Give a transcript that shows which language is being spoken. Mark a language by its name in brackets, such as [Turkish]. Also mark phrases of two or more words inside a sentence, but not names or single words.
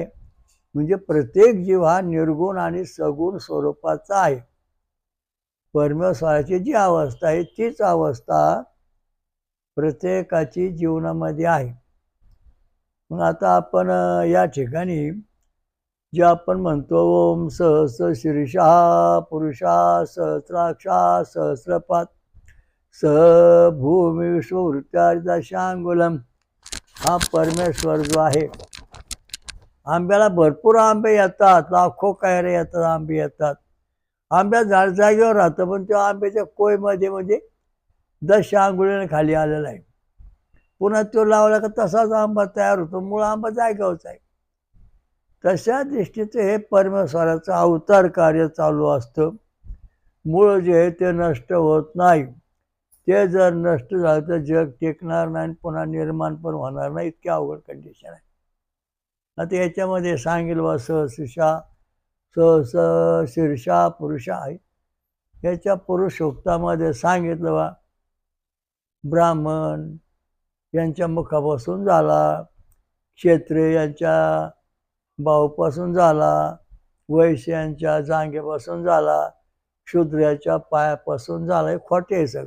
[Marathi] म्हणजे प्रत्येक जीव हा निर्गुण आणि सगुण स्वरूपाचा आहे। परमेश्वराची जी अवस्था आहे तीच अवस्था प्रत्येकाची जीवनामध्ये आहे। मग आता आपण या ठिकाणी जे आपण म्हणतो [Sanskrit] ओम सहस्र शीर्षा पुरुषा सहस्राक्षा सहस्रपात स भूमी विश्ववृत्त्यार्दशांगुलम, [Marathi] हा परमेश्वर जो आहे। आंब्याला भरपूर आंबे येतात, लाखो कैरे येतात, आंबे येतात। आंब्या झाड जागेवर राहतं, पण त्या आंब्याच्या कोयमध्ये म्हणजे 10 अंगुळीने खाली आलेला आहे। पुन्हा तो लावला का तसाच आंबा तयार होतो, मूळ आंबा जागेवरच आहे। तशा दृष्टीचं हे परमेश्वराचं अवतार कार्य चालू असतं। मूळ जे आहे ते नष्ट होत नाही, ते जर नष्ट झालं तर जग टिकणार नाही, पुन्हा निर्माण पण होणार नाही, इतकी अवघड कंडिशन आहे। आता याच्यामध्ये सांगेल वा [Sanskrit] सहस्र शीर्षा पुरुषा [Marathi] आहे, याच्या पुरुषोक्तामध्ये सांगितलं वा ब्राह्मण यांच्या मुखापासून झाला, क्षत्रिय यांच्या भाऊपासून झाला, वैश्य यांच्या जांघेपासून झाला, शूद्राच्या पायापासून झाला, हे खोटे आहे सगळं।